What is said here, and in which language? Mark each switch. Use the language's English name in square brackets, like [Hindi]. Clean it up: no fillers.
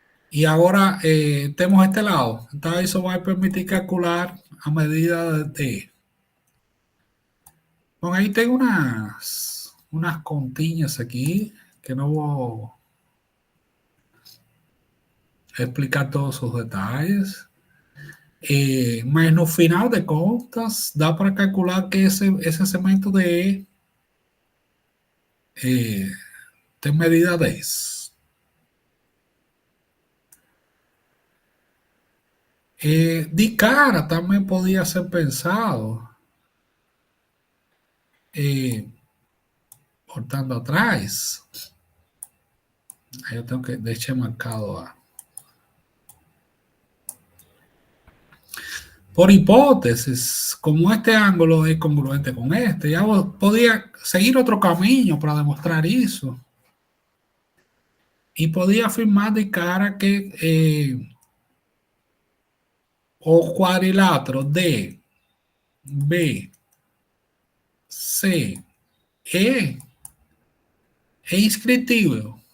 [Spanish] Y ahora tenemos este lado. Entonces eso va a permitir calcular a medida de... Bueno, ahí tengo unas continhas aquí que no voy a explicar todos sus detalles. [Portuguese] Mas no final de contas, dá para calcular que esse segmento de tem medida 10. De cara também podia ser pensado, voltando atrás, aí eu tenho que deixar marcado lá. [Spanish] Por hipótesis, como este ángulo es congruente con este, ya podía seguir otro camino para demostrar eso. Y podía afirmar de cara que o cuadrilátero D, B, C, E es inscriptible.